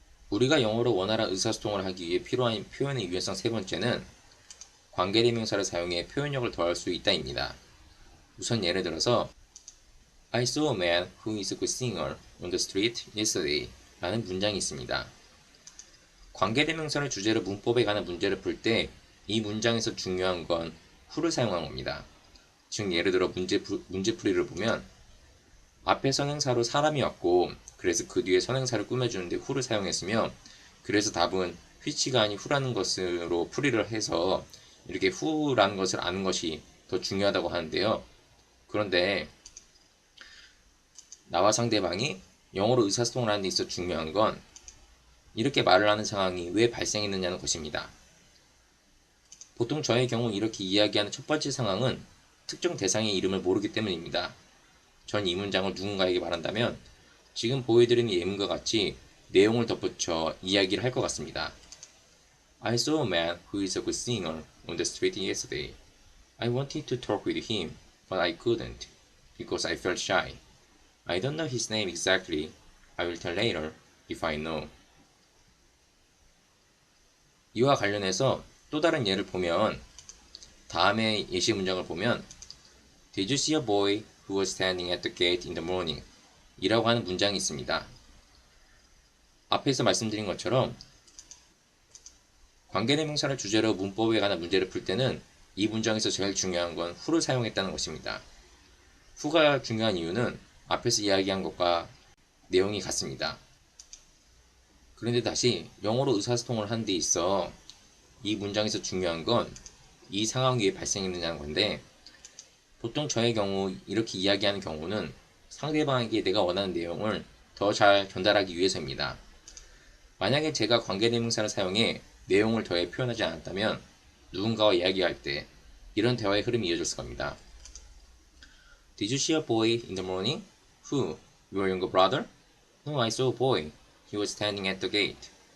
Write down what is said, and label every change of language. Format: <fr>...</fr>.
<ko>우리가 영어로 원활한 의사소통을 하기 위해 필요한 표현의 유연성 세 번째는 관계대명사를 사용해 표현력을 더할 수 있다입니다. 우선 예를 들어서</ko> <en>I saw a man who is a good singer on the street yesterday</en> <ko>라는 문장이 있습니다. 관계대명사를 주제로 문법에 관한 문제를 풀 때 이 문장에서 중요한 건 who를 사용한 겁니다. 즉 예를 들어 문제풀이를 보면 앞에 선행사로 사람이 왔고 그래서 그 뒤에 선행사를 꾸며주는데 who를 사용했으며 그래서 답은 which가 아닌 who라는 것으로 풀이를 해서 이렇게 who라는 것을 아는 것이 더 중요하다고 하는데요. 그런데 나와 상대방이 영어로 의사소통을 하는 데 있어 중요한 건 이렇게 말을 하는 상황이 왜 발생했느냐는 것입니다. 보통 저의 경우 이렇게 이야기하는 첫 번째 상황은 특정 대상의 이름을 모르기 때문입니다. 전 이 문장을 누군가에게 말한다면 지금 보여드리는 예문과 같이 내용을 덧붙여 이야기를 할 것 같습니다.</ko> <en>I saw a man who is a good singer on the street yesterday. I wanted to talk with him, but I couldn't because I felt shy. I don't know his name exactly. I will tell later if I know.</en> <ko>이와 관련해서 또 다른 예를 보면 다음의 예시 문장을 보면</ko> <en>Did you see a boy who was standing at the gate in the morning?</en> <ko>이라고 하는 문장이 있습니다. 앞에서 말씀드린 것처럼 관계대명사를 주제로 문법에 관한 문제를 풀 때는 이 문장에서 제일 중요한 건 who를 사용했다는 것입니다. who가 중요한 이유는 앞에서 이야기한 것과 내용이 같습니다. 그런데 다시 영어로 의사소통을 하는 데 있어 이 문장에서 중요한 건 이 상황이 왜 발생했느냐는 건데 보통 저의 경우 이렇게 이야기하는 경우는 상대방에게 내가 원하는 내용을 더 잘 전달하기 위해서입니다. 만약에 제가 관계대명사를 사용해 내용을 더해 표현하지 않았다면 누군가와 이야기할 때 이런 대화의 흐름이 이어졌을 겁니다.</ko> <en>Did you see a boy in the morning? Who? Your younger brother? No, I saw a boy. He was standing at the gate.</en>